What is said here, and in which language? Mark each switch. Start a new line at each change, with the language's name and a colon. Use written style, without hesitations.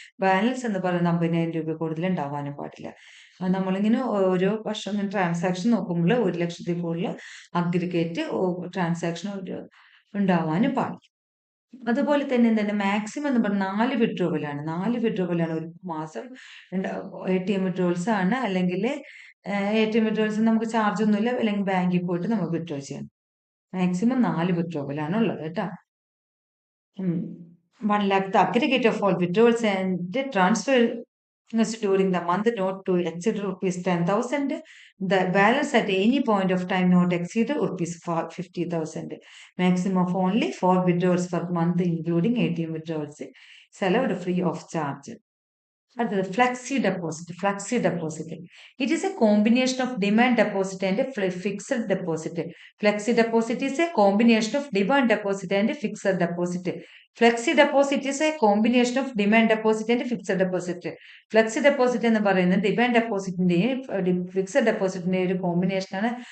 Malayalam: Balance എന്ന് പറയുന്നത് 50,000 രൂപ കൂടുതൽ ഉണ്ടാവാനും പാടില്ല. നമ്മളിങ്ങനെ ഓരോ വർഷം ട്രാൻസാക്ഷൻ നോക്കുമ്പോൾ 1,00,000 കൂടുതൽ അഗ്രിഗേറ്റ് ട്രാൻസാക്ഷൻ ഉണ്ടാവാനും പാടില്ല. അതുപോലെ തന്നെ എന്താണ് മാക്സിമം എന്ന് പറഞ്ഞാൽ 4 വിഡ്രോവലാണ്. 4 വിഡ്രോവലാണ് ഒരു മാസം. ATM വിഡ്രോവൽസ് ആണ്, അല്ലെങ്കിൽ ATM വിഡ്രോവൽസ് നമുക്ക് ചാർജ് ഒന്നുമില്ല, അല്ലെങ്കിൽ ബാങ്കിൽ പോയിട്ട് നമുക്ക് വിഡ്രോ ചെയ്യാം. മാക്സിമം 4 വിഡ്രോവലാണ് ഉള്ളത് കേട്ടോ.
English: 1 lakh the aggregate of all withdrawals and transfers during the month not to exceed ₹10,000. The balance at any point of time not exceed ₹50,000. Maximum of only 4 withdrawals per month including ATM withdrawals is allowed free of charge.
Malayalam: അടുത്തത് flexi deposit.
English: Flexi deposit it is a combination of demand deposit and fixed deposit. Flexi deposit is a combination of demand deposit and fixed deposit. Flexi deposit is a combination of demand deposit and fixed deposit.
Malayalam: Flexi deposit എന്ന് പറയുന്നത് demand ഡെപ്പോസിറ്റിന്റെയും fixed ഡെപ്പോസിറ്റിന്റെയും ഒരു കോമ്പിനേഷനാണ്.